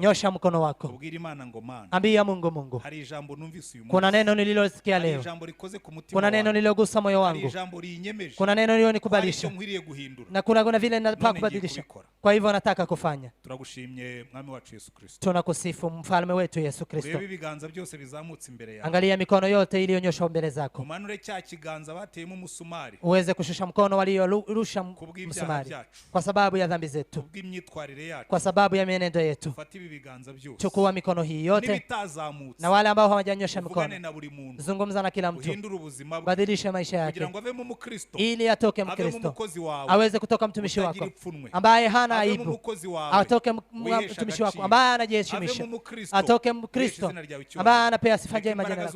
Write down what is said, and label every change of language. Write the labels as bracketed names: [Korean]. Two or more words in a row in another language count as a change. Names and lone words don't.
[Swahili] Nyosha mkono wako. [Kinyarwanda] Ubwira Imana ngo Mana. [Swahili] Ambia Mungu Mungu. [Kinyarwanda] Hari ijambo numvise uyu munsi. [Swahili] Kuna neno nililosikia leo. [Kinyarwanda] Hari ijambo rikoze ku mutima. [Swahili] Kuna neno nililogusa moyo wangu. [Kinyarwanda] Hari ijambo rinyemeje. [Swahili] Kuna neno nilionikubalisha. Na kuna vile nataka kubadilisha. Kwa hivyo nataka kufanya. [Kinyarwanda] Turagushimye Mwami wacu Yesu Kristo. [Swahili] Tunakusifu mfalme wetu Yesu Kristo. [Kinyarwanda] Urebe ibiganza byose bizamutse imbere yawe. [Swahili] Angalia mikono yote iliyonyoshwa mbele zako. [Kinyarwanda] Umanure cya kiganza bateyemo umusumari. [Swahili] Uweze kushusha mkono waliorusha msumari. Kwa sababu ya dhambi zetu. Kwa sababu ya mienendo yetu. Chukua mikono hii yote. Na wale ambao hawajanyosha mikono, zungumza na kila mtu. Badilisha maisha yake ili atoke Mkristo, aweze kutoka mtumishi wako ambaye hana aibu, atoke mtumishi wako ambaye anajiheshimisha, atoke Mkristo ambaye anapea sifa njema jina lako.